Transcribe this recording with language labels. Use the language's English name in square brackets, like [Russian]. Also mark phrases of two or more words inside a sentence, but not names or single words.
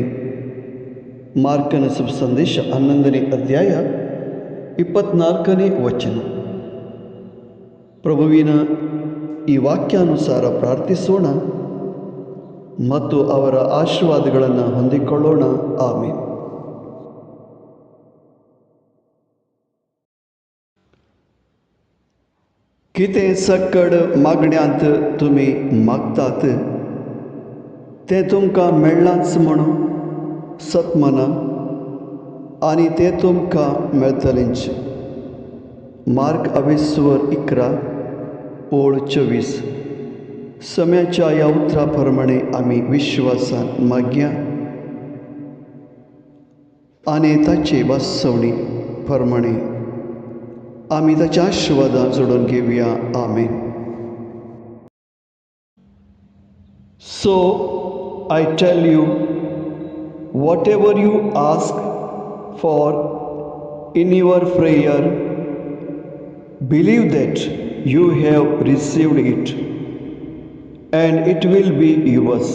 [Kannada] ಮಾರ್ಕನ ಶುಭ ಸಂದೇಶ 11ನೇ ಅಧ್ಯಾಯ 24ನೇ ವಚನ. ಪ್ರಭುವಿನ ಈ ವಾಕ್ಯಾನುಸಾರ ಪ್ರಾರ್ಥಿಸೋಣ ಮತ್ತು ಅವರ ಆಶೀರ್ವಾದಗಳನ್ನು ಹೊಂದಿಕೊಳ್ಳೋಣ. ಆಮೆನ್. [Konkani] कितें सकड मागण्यांत तुमी मागतात तें तुमकां मेळ्ळांच म्हूण सतमना, आनी तें तुमकां मेळटलेंच. मार्क 11:11 ओळ 24. सम्याच्या ह्या उतरा प्रमाणे आमी विश्वासान मागया आनी ताचे वास्तवणी प्रमाणे आमी ताच्या आशिर्वादां जोडून घेवया. आमेन. [English] So I tell you, whatever you ask for in your prayer, believe that you have received it and it will be yours.